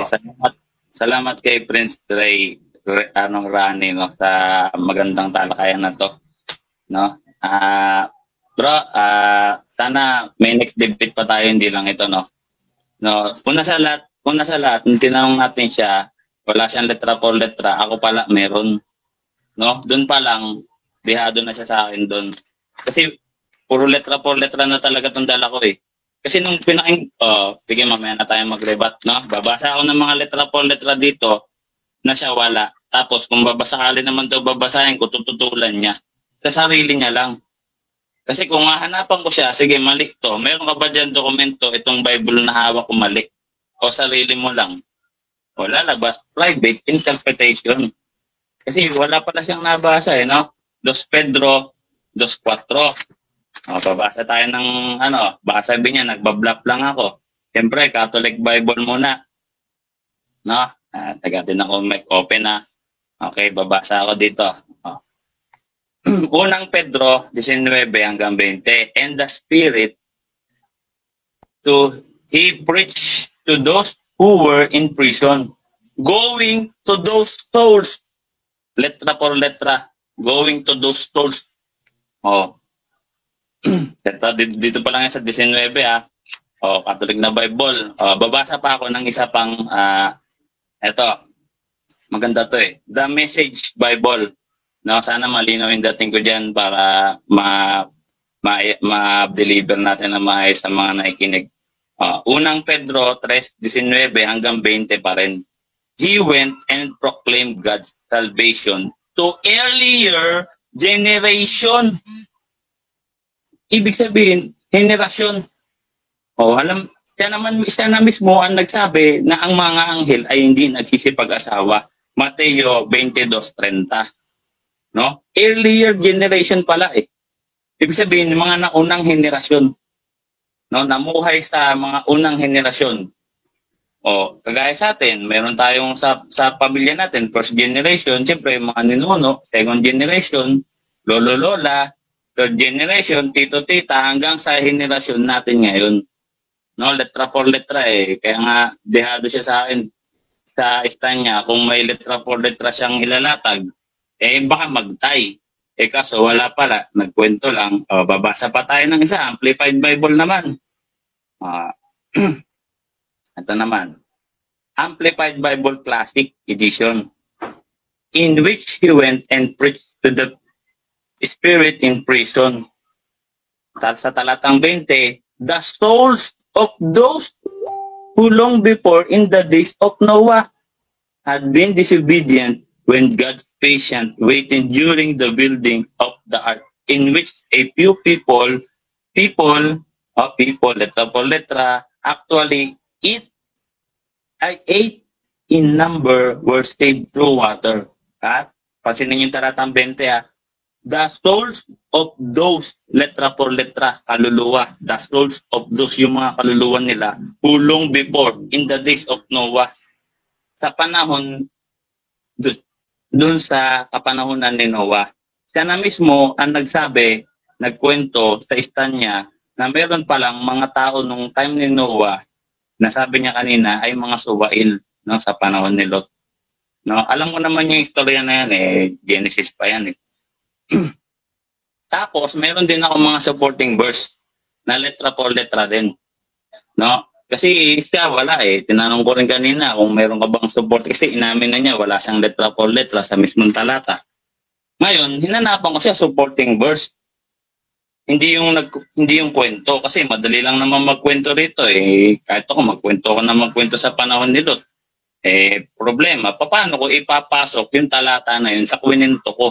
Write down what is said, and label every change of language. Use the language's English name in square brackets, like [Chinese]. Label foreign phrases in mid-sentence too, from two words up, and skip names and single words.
[Filipino] Okay, salamat kay Prince Ray Rani, no, sa magandang talakayan na to. No? Bro, sana may [English] next debate [Filipino] pa tayo, hindi lang ito, no? No, una sa lahat, nung tinanong natin siya, wala siyang letra por letra, ako pala meron. No? Doon pa lang, dehado na siya sa akin doon. Kasi puro letra por letra na talaga itong dala ko eh. Kasi nung sige, mamaya na tayo mag-rebat, no? Babasa ako ng mga letra por letra dito na siya wala. Tapos kung babasakali naman daw babasahin ko, tututulan niya. Sa sarili niya lang. Kasi kung hahanapan ko siya, sige, mali to. Meron ka ba dyan dokumento, itong Bible na hawak ko mali? O sarili mo lang? Wala, labas. [English] Private interpretation. [Filipino] Kasi wala pala siyang nabasa eh, no? 2 Pedro 2:4. O, pabasa tayo ng, baka sabi niya, nagbablap lang ako. Siyempre, Catholic Bible muna. No? Tagatin ako, [English] mic open [Filipino] na. Okay, babasa ako dito. Unang Pedro 19 hanggang 20. [English] And the Spirit He preached to those who were in prison, going to those souls, [Filipino] letra por letra, [English] going to those souls. [Filipino] Dito pa lang yan sa 19 Catholic na Bible. Babasa pa ako ng isa pang eto. Maganda to eh. The Message Bible. No, sana malinaw yung dating ko diyan para ma-deliver natin na maayos sa mga nakikinig. Unang Pedro 3:19 hanggang 20 pa rin. [English] He went and proclaimed God's salvation to earlier generation. [Filipino] Ibig sabihin, henerasyon. Siya na mismo ang nagsabi na ang mga anghel ay hindi nagsisipag-asawa. Mateo 22:30. No? [English] Earlier generation [Filipino] pala eh. Ibig sabihin, mga naunang henerasyon. No, namuhay sa mga unang henerasyon. Kagaya sa atin, meron tayong sa pamilya natin, [English] first generation, [Filipino] siyempre mga ninuno, [English] second generation, [Filipino] lolo-lola, [English] third generation, [Filipino] tito-tita, hanggang sa henerasyon natin ngayon. No, letra por letra eh. Kaya nga, dehado siya sa akin sa stand niya. Kung may letra por letra siyang ilalatag, baka magtay. Kaso wala pala, nagkwento lang. Babasa pa tayo ng isa, Amplified Bible naman. Ito naman, [English] Amplified Bible Classic Edition, in which he went and preached to the spirit in prison. [Filipino] Sa talatang 20, [English] the souls of those who long before in the days of Noah had been disobedient when God's patient waiting during the building of the ark in which a few people, [Filipino] letra por letra, [English] actually eight in number were saved through water. [Filipino] At pansinin yung talatang 20 [English] the souls of those, [Filipino] letra por letra, kaluluwa, [English] the souls of those, [Filipino] yung mga kaluluwa nila, [English] who long before, in the days of Noah, [Filipino] sa panahon, dun sa kapanahonan ni Noah. Siya na mismo ang nagsabi, nagkwento sa istan niya, na meron palang mga tao nung time ni Noah, na sabi niya kanina, ay mga suwail, no, sa panahon ni Lot. No, alam mo naman yung istorya na yan, Genesis pa yan. Tapos, meron din ako mga supporting verse na letra por letra din. No? Kasi siya wala Tinanong ko rin kanina kung meron ka bang support. Kasi inamin na niya, wala siyang letra por letra sa mismong talata. Ngayon, hinanapan ko siya supporting verse. Hindi yung kwento. Kasi madali lang naman magkwento rito. Kahit ako magkwento sa panahon ni Lot. Problema, paano ko ipapasok yung talata na yun sa kwento ko?